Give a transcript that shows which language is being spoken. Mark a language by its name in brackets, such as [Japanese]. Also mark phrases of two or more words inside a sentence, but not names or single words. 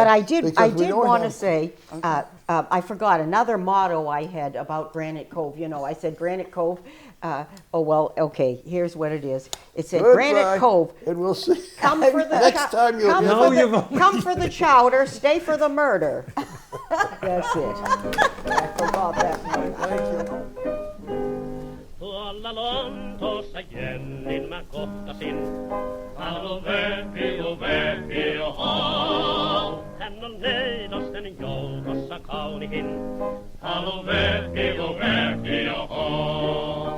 [English] But I did want to say, I forgot another motto I had about Granite Cove. I said Granite Cove. Okay, here's what it is. It said Granite Cove. And we'll see. Come for the next time you'll come for the chowder, stay for the murder. That's it. I forgot that one. Thank you. [Finnish] Tuolla Lontoossa Jennin mä kohtasin. Halo Vepi, oho. Hän on neidosten joukossa kaunihin. Halo Vepi, oho.